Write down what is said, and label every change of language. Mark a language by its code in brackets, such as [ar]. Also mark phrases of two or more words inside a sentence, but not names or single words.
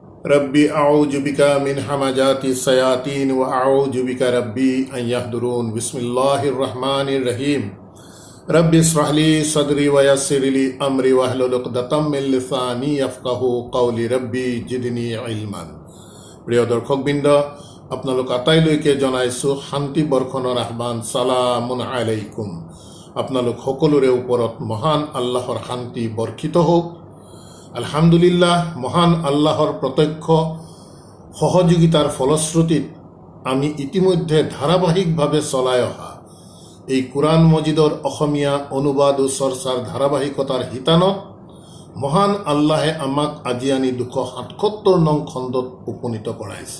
[ar] رب أعوذ بك من همزات الشياطين و أعوذ بك رب أن يحضرون. بسم الله الرحمن الرحيم. رب اشرح لي صدري و يسر لي أمري واحلل عقدة من لساني يفقهوا قولي رب زدني علما. [as] প্ৰিয় দৰ্শকবৃন্দ, আপোনালোক আটাইলৈকে জনাইছোঁ শান্তি বৰ্ষণৰ আহ্বান। [ar] سلام عليكم. [as] আপোনালোক সকলোৰে ওপৰত মহান আল্লাহৰ শান্তি বৰ্ষিত হওক। আলহামদুলিল্লাহ, মহান আল্লাহৰ প্ৰত্যক্ষ সহযোগিতাৰ ফলশ্ৰুতিত আমি ইতিমধ্যে ধাৰাবাহিকভাৱে চলাই অহা এই কোরআন মজিদৰ অসমীয়া অনুবাদ ও চৰ্চাৰ ধাৰাবাহিকতাৰ শিতানত মহান আল্লাহে আমাক আজি আনি 277 নং খণ্ডত উপনীত কৰাইছে।